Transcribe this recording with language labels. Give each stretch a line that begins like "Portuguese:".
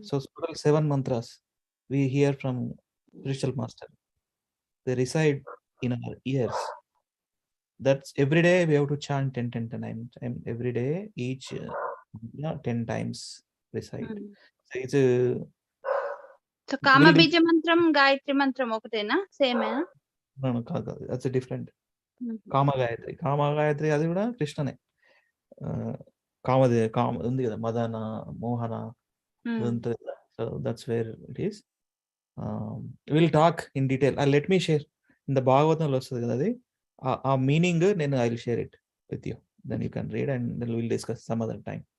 English: So total 7 mantras we hear from spiritual master. They reside in our ears. That's every day we have to chant 10 and every day each 10 times recite. So it's a
Telugu: so కామ బీజ మంత్రం గాయత్రి మంత్రం ఒకటేనా, సేమేనా?
English: no
Telugu: కాదు,
English: that's a different.
Telugu: కామ గాయత్రి అది కూడా కృష్ణనే. కామ ఉంది కదా, మదన మోహన ఉంటుంది.
English: So that's where it is. We'll talk in detail. Let me share in the Bhagavatam
Telugu: వస్తుంది కదా అది, ఆ మీనింగ్ నేను
English: I will share it with you, then you can read and then we'll discuss some other time.